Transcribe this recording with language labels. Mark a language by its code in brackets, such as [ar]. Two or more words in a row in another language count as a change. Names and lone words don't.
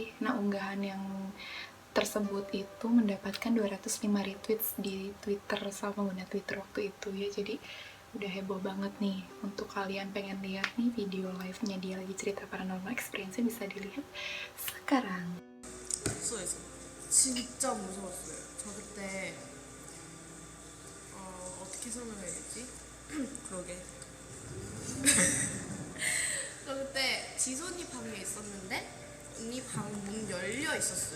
[id] Nah unggahan yang tersebut itu mendapatkan 205 retweets di Twitter sama pengguna Twitter waktu itu ya. Jadi udah heboh banget nih. Untuk kalian pengen lihat nih video live-nya dia lagi cerita [en] paranormal experience- [id] nya, bisa dilihat sekarang. [ko] 진짜 무서웠어요. 저 그때 어떻게 설명해야 되지? 그러게. 저 그때 지선이 방에 있었는데 언니 방 문 열려 있었어요.